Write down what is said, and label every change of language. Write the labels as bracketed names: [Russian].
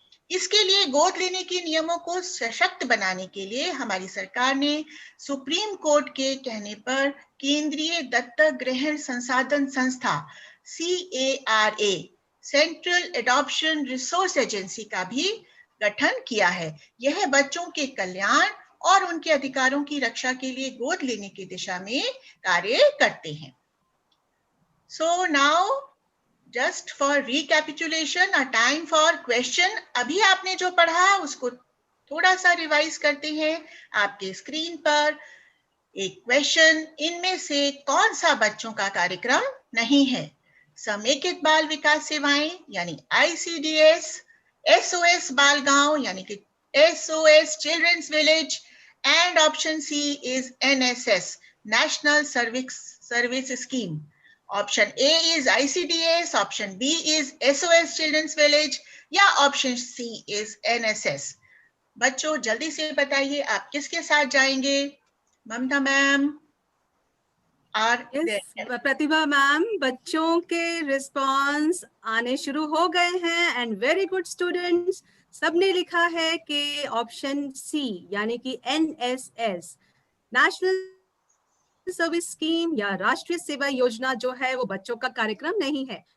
[Hindi] इसके लिए गोद लेने के नियमों को सशक्त बनाने के लिए हमारी सरकार ने सुप्रीम कोर्ट के कहने पर केंद्रीय दत्तक ग्रहण संसाधन संस्था CARA central adoption resource agency का भी गठन किया है। यह बच्चों के कल्याण और उनके अधिकारों की रक्षा के लिए गोद लेने की दिशा में कार्य करते हैं। [English] So now just for recapitulation, a time for question. [Hindi] अभी आपने जो पढ़ा उसको थोड़ा सा रिवाइज करते हैं। आपके स्क्रीन पर एक क्वेश्चन, इनमें से कौन सा बच्चों का कार्यक्रम नहीं है? समेकित बाल विकास सेवाएं यानी ICDS, SOS बाल गांव यानी कि SOS children's village, [English] And option C is NSS, national service scheme. Option A is ICDS, option B is SOS children's village [Hindi] या [English] Option C is NSS। [Hindi] बच्चों जल्दी से बताइए आप किसके साथ जाएंगे? ममता मैम और प्रतिभा मैम, बच्चों के रिस्पांस आने शुरू हो गए हैं [English] And very good students. [Hindi] सबने लिखा है कि ऑप्शन C यानी कि NSS, नेशनल सर्विस स्कीम या राष्ट्रीय सेवा योजना जो है वो बच्चों का कार्यक्रम नहीं है।